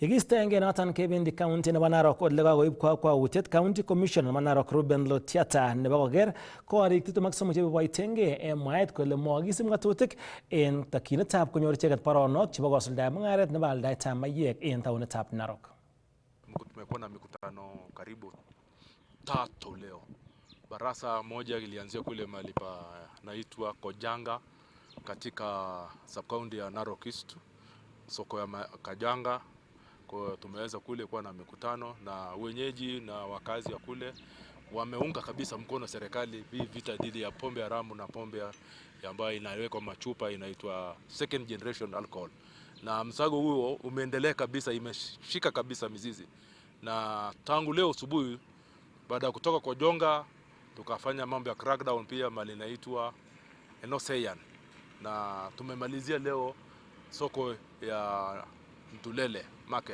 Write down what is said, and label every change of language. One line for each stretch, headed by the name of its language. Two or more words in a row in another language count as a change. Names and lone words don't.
Kalenjin: Yekistoenge noton kebendi county nebo Narok ole kakoib kakwautiet County Commissioner nebo Narok Ruben Lotiata nebo koker korik 23 cheboiboitenge en mwaet kole mokisib ng'atutik en tokyinetab konyor icheket baronok chebo kosuldaen mung'aret nebo aldaetab maiyek en taonitab Narok.
Swahili: Tumekuwa na mikutano karibu 3 leo. Barasa moja ilianzia kule mahali pa naitwa Kojanga katika subcounty ya Narok East, soko ya Kajanga. Kwa tumeweza kule kuwa na mikutano na wenyeji na wakazi ya kule wameunga kabisa mkono serikali vita dhidi ya pombe haramu na pombe ambayo inawekwa machupa inaitwa
English: second generation alcohol.
Swahili: Na msago huo umeendelea kabisa, imeshika kabisa mizizi. Na tangu leo asubuhi baada ya kutoka kwa Jonga tukafanya mambo ya crackdown pia mali inaitwa Enoseyan. Na tumemalizia leo soko ya Mtulele market.